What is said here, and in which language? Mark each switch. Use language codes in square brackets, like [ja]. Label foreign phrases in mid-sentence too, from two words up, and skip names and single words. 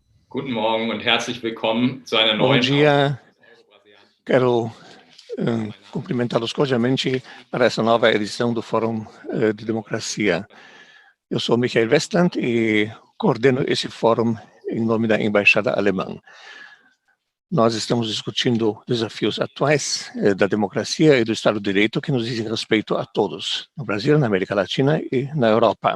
[de] Guten Morgen und herzlich willkommen zu einer [pt] Bom [de] neuen [pt] dia, quero cumprimentá-los cordialmente para essa nova edição do Fórum de Democracia. Eu sou Michael Westland e coordeno esse fórum em nome da Embaixada Alemã. Nós estamos discutindo desafios atuais da democracia e do Estado de Direito que nos dizem respeito a todos, no Brasil, na América Latina e na Europa.